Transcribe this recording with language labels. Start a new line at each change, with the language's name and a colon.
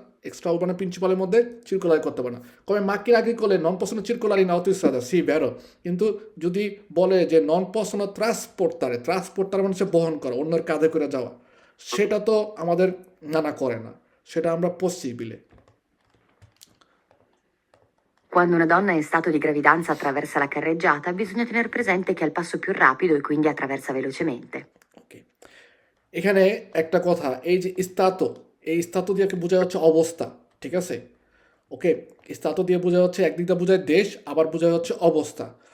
Bangla: extra urbano principaleর মধ্যে circolare করতে পারে না।
Italian: come macchina agricole non possono circolare in autostrada, sì, vero,
Bangla: কিন্তু যদি বলে যে
Italian: non possono trasportare,
Bangla: trasportare মানে হচ্ছে বহন করা, অন্যের কাঁধে করে যাওয়া, সেটা তো আমাদের না করে না, সেটা আমরা possibile.
Italian: Quando una donna è in stato di gravidanza attraversa la carreggiata, bisogna tener presente che è il passo più rapido e quindi attraversa velocemente.
Bangla: ওকে, এখানে একটা কথা, এই যে স্তাতো, এই স্তাতো দিয়ে বোঝা যাচ্ছে অবস্থা, ঠিক আছে? ওকে, স্তাতো দিয়ে বোঝা হচ্ছে একদিক দিয়ে বোঝায় দেশ, আবার বোঝা হচ্ছে অবস্থা।